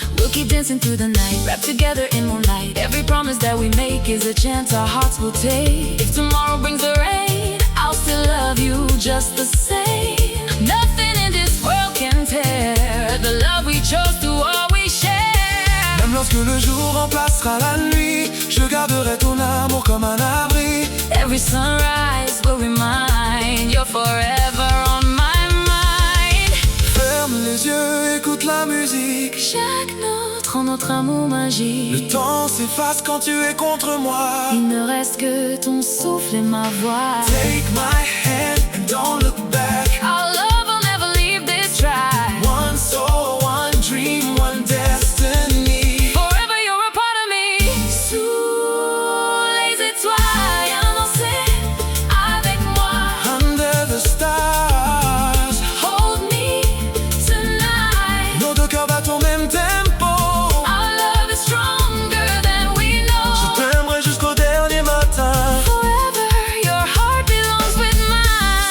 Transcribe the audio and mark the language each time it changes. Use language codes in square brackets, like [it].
[en] We'll keep dancing through the night, wrapped together in moonlight. Every promise that we make is a chance our hearts will take. If tomorrow brings the rain, I'll still love you just the same. Nothing in this world can tear the love we chose to always share. [fr] Même lorsque le jour remplacera la nuit, je garderai ton amour comme un abri. [en] Every sunrise will remind you're forever on my mind. [fr] Ferme les yeux, écoute la musique. Chaque note rend notre amour magique. Le temps s'efface quand tu es contre moi. Il ne reste que ton souffle et ma voix. [en] Take my hand and don't look back. Our love will never leave this track. One soul, one dream, one destiny. Forever you're a part of me. [fr] Sous les étoiles, viens danser avec moi. [en] Under the stars, Hold me tonight. [fr] nos deux cœurs battent au même tempo. [en] Our love is stronger than we know. [fr] Je t'aimerai jusqu'au dernier matin. [en] Forever your heart belongs with mine.